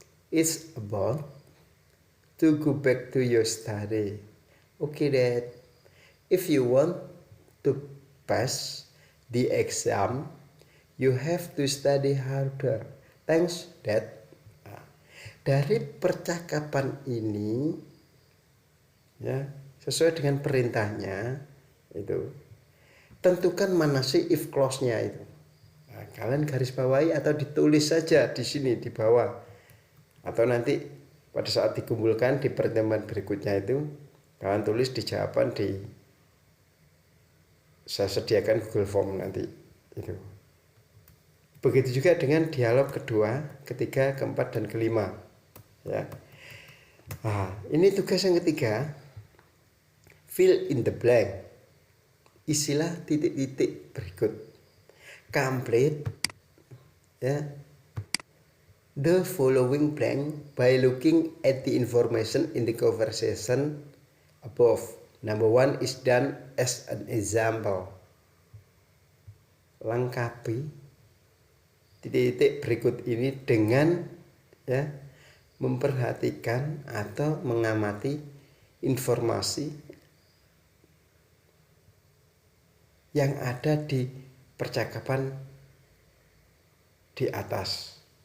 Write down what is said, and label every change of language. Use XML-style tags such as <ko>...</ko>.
<en>It's about to go back to your study. Okay, Dad. If you want to pass the exam, you have to study harder. Thanks, Dad.</en> <id>Nah, dari percakapan ini, ya, sesuai dengan perintahnya, itu tentukan mana sih if clause-nya itu. Nah, kalian garis bawahi atau ditulis saja di sini di bawah, atau nanti pada saat dikumpulkan di pertemuan berikutnya itu kalian tulis di jawaban saya sediakan Google Form nanti itu. Begitu juga dengan dialog kedua, ketiga, keempat, dan kelima ya. Nah, ini tugas yang ketiga,</id> <en>fill in the blank,</en> <id>isilah titik-titik berikut.</id> <en>Complete ya the following blank by looking at the information in the conversation above. Number 1 is done as an example.</en> <id>Lengkapi titik-titik berikut ini dengan ya memperhatikan atau mengamati informasi yang ada di percakapan di atas.</id>